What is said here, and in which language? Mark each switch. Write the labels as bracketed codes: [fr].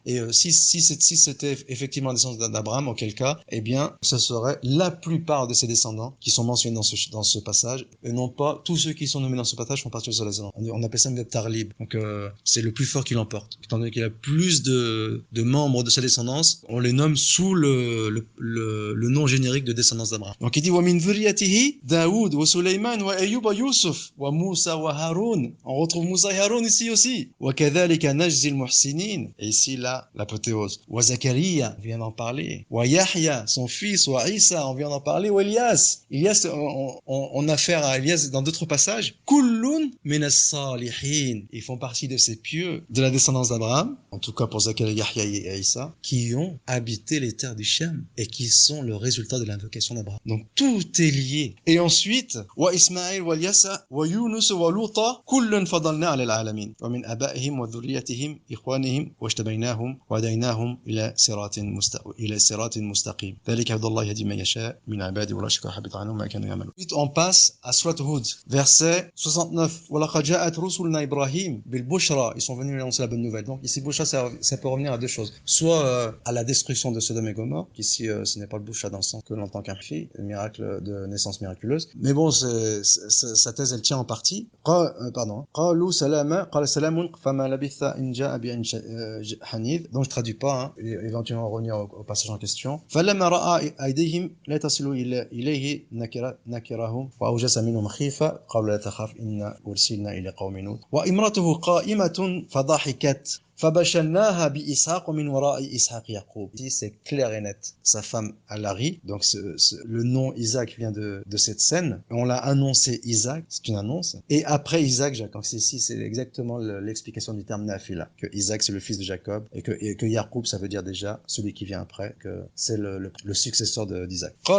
[fr] Et si c'était effectivement la descendance d'Abraham, auquel cas, eh bien, ce serait la plupart de ses descendants qui sont mentionnés dans ce passage, et non pas tous ceux qui sont nommés dans ce passage font partie de sa descendance. On appelle ça une tarlib. Donc c'est le plus fort qui l'emporte. Étant donné qu'il a plus de membres de sa descendance, on les nomme sous le nom générique de descendance d'Abraham. Donc il dit [ar] وَمِنْ ذُرِّيَّتِهِ دَاوُد وَسُلَيْمَانَ وَأَيُّوبَ وَيُوسُف وَمُوسَى وَهَارُونَ. [fr] On retrouve Moussa et Haroun ici aussi. [ar] وَكَذَلِكَ نَجْزِي الْمُحْسِنِينَ. [fr] Et ici là, l'apothéose. [ar] وَزَكَرِيَّا, [fr] on vient d'en parler. [ar] وَيَحْيَا, [fr] son fils. [ar] وَعِيسَى, [fr] on vient d'en parler. [ar] وَإِلْيَاسَ. [fr] Ilyas, on a affaire à Ilyas dans d'autres passages. [ar] كُلٌّ مِنَ الصَّالِحِينَ. [fr] Ils font partie de ces pieux de la descendance d'Abraham, en tout cas pour Zacharie, Yahya et Isa, qui ont habité les terres du Shem et qui sont le résultat de l'invocation d'Abraham. Donc tout est lié. Et ensuite, [ar] وَإِسْمَاعِيلَ وإسماعيل واليسع ويونس ولوطا كل فضلنا على العالمين ومن آبائهم وذريتهم إخوانهم واجتبيناهم وهديناهم إلى صراط مستقيم ذلك هدى الله يهدي من يشاء من عباده ولا يشرك حبط عنهم ما كانوا يعملون. [fr] Ensuite on passe à Surat Hud, verset 69. [ar] وَلَقَدْ جَاءَتْ رُسُلُنَا إِبْرَاهِيم بِالْبُشْرَى. [fr] Ils sont venus lui annoncer la bonne nouvelle. Donc ici Bushra ça peut revenir à deux choses. Soit à la destruction de Sodome et Gomorrhe, qu'ici ce n'est pas le Bushra dans le sens que l'on entend qu'un fille, le miracle de naissance miraculeuse. Mais bon, sa thèse elle tient en partie. [ar] قالوا سلاما قال سلام فما لبث إن جاء بعجل حنيذ. [fr] Donc je traduis pas, hein, éventuellement revenir au passage en question. [ar] فلما رأى أيديهم لا تصل إليه نكرهم وأوجس منهم خيفة قالوا لا تخاف إنا أرسلنا إلى قوم لوط وامرأته قائمة فضحكت فبشرناها بإسحاق ومن وراء إسحاق يعقوب. [fr] Ici c'est clair et net. Sa femme elle a ri, donc le nom Isaac vient de cette scène. On l'a annoncé Isaac, c'est une annonce. Et après Isaac, Jacob. Donc ici c'est exactement l'explication du terme Nafila, que Isaac c'est le fils de Jacob et que Yacoub ça veut dire déjà celui qui vient après, que c'est le successeur d'Isaac.